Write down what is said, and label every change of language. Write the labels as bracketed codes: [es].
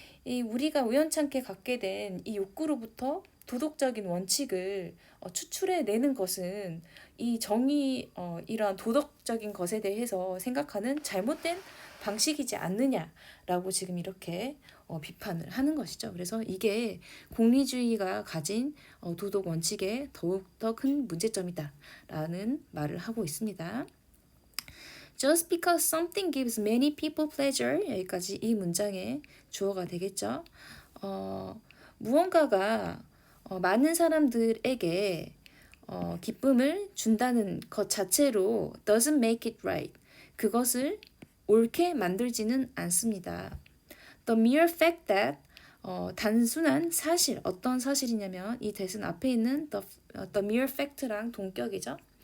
[ko] 이 우리가 우연찮게 갖게 된 이 욕구로부터 도덕적인 원칙을 추출해내는 것은 이 정의 이러한 도덕적인 것에 대해서 생각하는 잘못된 방식이지 않느냐라고 지금 이렇게 비판을 하는 것이죠. 그래서 이게 공리주의가 가진 도덕 원칙의 더욱더 큰 문제점이다라는 말을 하고 있습니다. [en] Just because something gives many people pleasure, [ko] 여기까지 이 문장의 주어가 되겠죠. 무언가가 많은 사람들에게 기쁨을 준다는 것 자체로 [en] doesn't make it right. [ko] 그것을 옳게 만들지는 않습니다. [en] The mere fact that [ko] 단순한 사실, 어떤 사실이냐면 이 대신 앞에 있는 the mere fact랑 동격이죠.